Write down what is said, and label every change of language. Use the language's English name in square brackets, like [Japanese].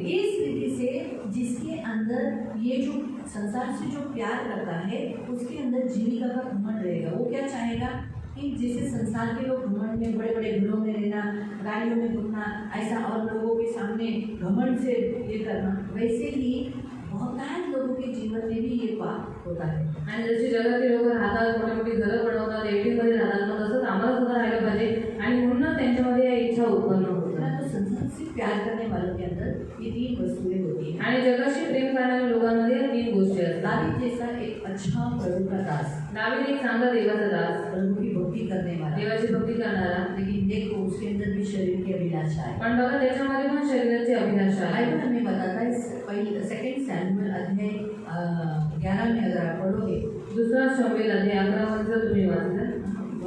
[Hindi] इस रीति से जिसके अंदर ये जो संसार से जो प्यार करता है उसके अंदर जीविका का घमंड रहेगा। वो क्या चाहेगा कि जैसे संसार के लोग घमंड में बड़े बड़े घरों में रहना, गाड़ियों में घूमना, ऐसा और लोगों के सामने घमंड से ये करना, वैसे ही बहुतायत लोगों के जीवन में भी ये पाप होता है। [Marathi] आणि जशी जगातील लोक राहतात, मोठी मोठी घरं बनवतात, एकटीमध्ये राहतात, मग तसंच आम्हाला सुद्धा राहायला पाहिजे आणि म्हणूनच त्यांच्यामध्ये या इच्छा उत्पन्न होतात। [Hindi] तो संसार से प्यार करने वालों के अंदर ये 3 वस्तुएं होती हैं। [Marathi] आणि जगाशी प्रेम करणाऱ्या लोकांमध्ये या 3 गोष्टी असतात। [Hindi] दावीद जैसा एक अच्छा प्रभु का दास, [Marathi] दावीद एक चांगला देवाचा दास, [Hindi] प्रभु की भक्ति करने वाला, [Marathi] देवाची भक्ती करणारा, [Hindi] लेकिन देखो उसके अंदर भी शरीर की अभिलाषा है। [Marathi] पण बघा त्याच्यामध्ये पण शरीराची अभिलाषा आहे। [Hindi] बाइबल हमें बताता है पहले 2 सैमुएल अध्याय 11 में अगर आप पढ़ोगे [Marathi] दुसरा शमूएल अध्याय 11 मध्ये जर तुम्ही वाचलं